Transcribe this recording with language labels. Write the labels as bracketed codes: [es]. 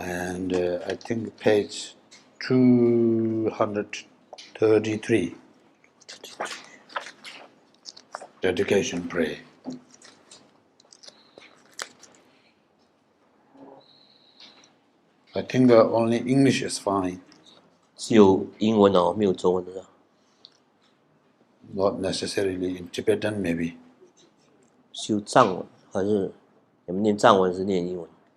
[en] And I think page 233. Dedication prayer. I think only English is fine. [zh] 只有英文哦，没有中文的。 [en] Not necessarily in Tibetan, maybe. [zh] 修藏文还是你们念藏文还是念英文？